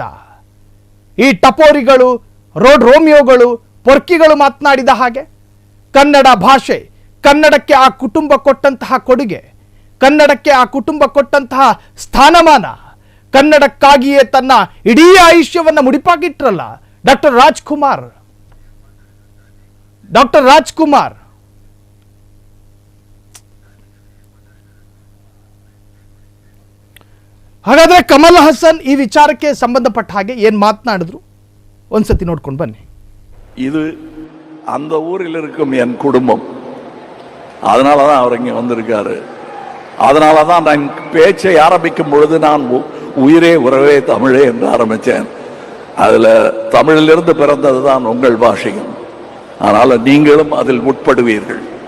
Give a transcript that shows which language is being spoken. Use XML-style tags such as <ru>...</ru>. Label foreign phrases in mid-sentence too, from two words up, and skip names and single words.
<kn>ಈ ಟಪೋರಿಗಳು, ರೋಡ್ ರೋಮಿಯೋಗಳು, ಪೊರ್ಕಿಗಳು ಮಾತನಾಡಿದ ಹಾಗೆ ಕನ್ನಡ ಭಾಷೆ, ಕನ್ನಡಕ್ಕೆ ಆ ಕುಟುಂಬ ಕೊಟ್ಟಂತಹ ಕೊಡುಗೆ, ಕನ್ನಡಕ್ಕೆ ಆ ಕುಟುಂಬ ಕೊಟ್ಟಂತಹ ಸ್ಥಾನಮಾನ, ಕನ್ನಡಕ್ಕಾಗಿಯೇ ತನ್ನ ಇಡೀ ಆಯುಷ್ಯವನ್ನು ಮುಡಿಪಾಗಿಟ್ರಲ್ಲ ಡಾಕ್ಟರ್ ರಾಜ್ಕುಮಾರ್. ಡಾಕ್ಟರ್ ರಾಜ್ಕುಮಾರ್ ಹಾಗಾದ್ರೆ ಕಮಲ್ ಹಾಸನ್ ಈ ವಿಚಾರಕ್ಕೆ ಸಂಬಂಧಪಟ್ಟ ಹಾಗೆ ಏನ್ ಮಾತನಾಡಿದ್ರು ಒಂದ್ಸತಿ ನೋಡ್ಕೊಂಡು ಬನ್ನಿ.</kn> <ta>இது அந்த ஊரில் இருக்கும் என் குடும்பம், அதனால தான் அவர் இங்கே வந்திருக்காரு. அதனால தான் நான் பேச்சை ஆரம்பிக்கும் பொழுது நான் உயிரே உறவே தமிழே என்று ஆரம்பித்தேன். அதில் தமிழிலிருந்து பிறந்தது தான் உங்கள் பாஷையும், அதனால் நீங்களும் அதில் உட்படுவீர்கள்.</ta>